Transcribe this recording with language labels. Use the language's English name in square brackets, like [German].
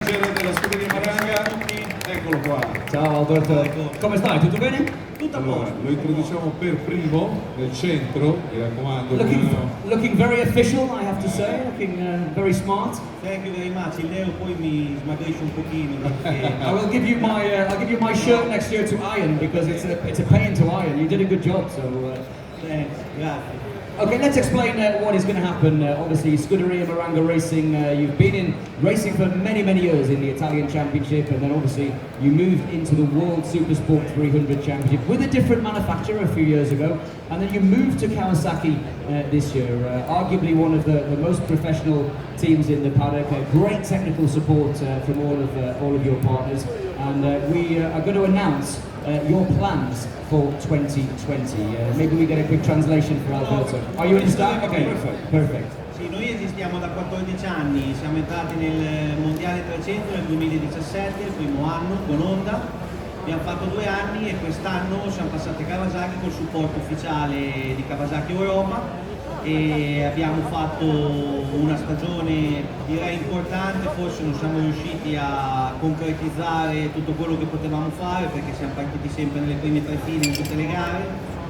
[Italian] della scuderia Maranga, eccolo qua. Ciao Alberto, come stai? Tutto bene? Tutto a posto. Lo introduciamo per primo nel centro, mi raccomando. [English] Looking very official, I have to say, looking very smart. Thank you very much. [Italian] Il nero poi mi smagrisce un pochino. [English] I will give you my I'll give you my shirt next year to iron because it's a pain to iron. You did a good job, so. Thanks, [Italian] grazie. [English] Okay, let's explain what is going to happen. Obviously, Scuderia Maranga Racing, you've been in racing for many, many years in the Italian Championship, and then obviously you moved into the World Supersport 300 Championship with a different manufacturer a few years ago, and then you moved to Kawasaki this year, arguably one of the most professional teams in the paddock, great technical support from all of your partners, and we are going to announce your plans for 2020. Maybe we get a quick translation for Alberto. Are you understand? Okay, perfect. [Italian] Sì, noi esistiamo da 14 anni, siamo entrati nel Mondiale 300 nel 2017, il primo anno con Honda. Abbiamo fatto 2 anni e quest'anno siamo passati a Kawasaki col supporto ufficiale di Kawasaki Europa e abbiamo fatto una stagione direi importante, forse non siamo riusciti a concretizzare tutto quello che potevamo fare perché siamo partiti sempre nelle prime 3 file in tutte le gare.